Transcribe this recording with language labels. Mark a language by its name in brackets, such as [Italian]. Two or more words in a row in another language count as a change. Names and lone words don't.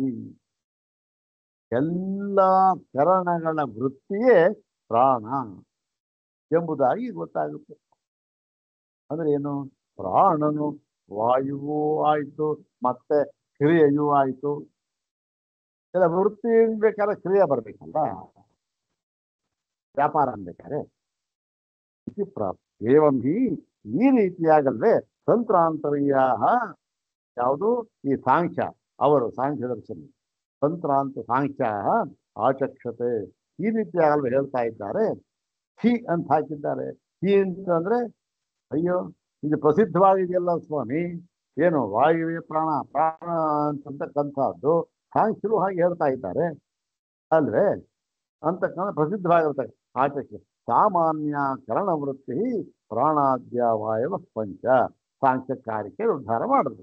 [Kannada] ಎಲ್ಲ ಕರಣಗಳ ವೃತ್ತಿಯೇ ಪ್ರಾಣ ಎಂಬುದಾಗಿ ಗೊತ್ತಾಗುತ್ತೆ ಅಂದ್ರೆ ಏನು ಪ್ರಾಣನು ವಾಯುವೂ ಆಯ್ತು ಮತ್ತೆ ಕ್ರಿಯೆಯೂ ಆಯ್ತು ಎಲ್ಲ ವೃತ್ತಿ ಬೇಕಾದ್ರೆ ಕ್ರಿಯೆ ಬರ್ಬೇಕಲ್ಲ ವ್ಯಾಪಾರ ಅನ್ಬೇಕಾರೆ [Sanskrit] ಇತಿ ಪ್ರಾಪ್ತಿ ಏವಂ ಹಿ [Kannada] ಈ ರೀತಿಯಾಗಲ್ವೇ ತಂತ್ರಾಂತರೀಯ ಯಾವುದು ಈ ಸಾಂಖ್ಯ ಅವರು ಸಾಂಖ್ಯ ದರ್ಶನ [Sanskrit] ತಂತ್ರಾಂತ ಸಾಂಖ್ಯ ಆಚಕ್ಷತೆ [Kannada] ಈ ರೀತಿಯಾಗಲ್ವೇ ಹೇಳ್ತಾ ಇದ್ದಾರೆ. ಹಿ ಅಂತ ಹಾಕಿದ್ದಾರೆ. ಹಿ ಅಂತಂದ್ರೆ ಅಯ್ಯೋ ಇದು ಪ್ರಸಿದ್ಧವಾಗಿದೆಯಲ್ಲ ಸ್ವಾಮಿ, ಏನು ವಾಯುವೇ ಪ್ರಾಣ ಪ್ರಾಣ ಅಂತಕ್ಕಂಥದ್ದು ಸಾಂಖ್ಯರು ಹಾಗೆ ಹೇಳ್ತಾ ಇದ್ದಾರೆ ಅಲ್ವೇ ಅಂತಕ್ಕಂಥ ಪ್ರಸಿದ್ಧವಾಗಿರ್ತಕ್ಕ ಆಚಕ್ಷೆ [Sanskrit] ಸಾಮಾನ್ಯ ಕರಣವೃತ್ತಿ ಪ್ರಾಣಾದ್ಯ ವಾಯವ ಪಂಚ [Kannada] ಸಾಂಖ್ಯಕಾರಿಕೆ ಉದ್ಧಾರ ಮಾಡಿದ್ರು.